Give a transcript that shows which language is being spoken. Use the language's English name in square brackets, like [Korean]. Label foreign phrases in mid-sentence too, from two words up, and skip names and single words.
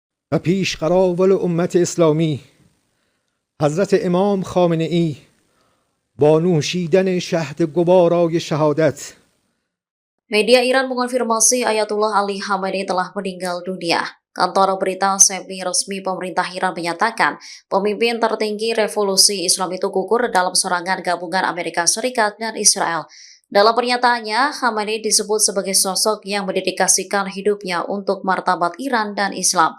[Persian] و پیشقراول امت اسلامی حضرت امام خامنه ای با نوشیدن شهد گوارای شهادت. [Indonesian] Media Iran mengonfirmasi Ayatullah Ali Khamenei telah meninggal dunia. Kantor berita semi-resmi pemerintah Iran menyatakan pemimpin tertinggi revolusi Islam itu gugur dalam serangan gabungan Amerika Serikat dan Israel. Dalam pernyataannya, Khamenei disebut sebagai sosok yang mendedikasikan hidupnya untuk martabat Iran dan Islam.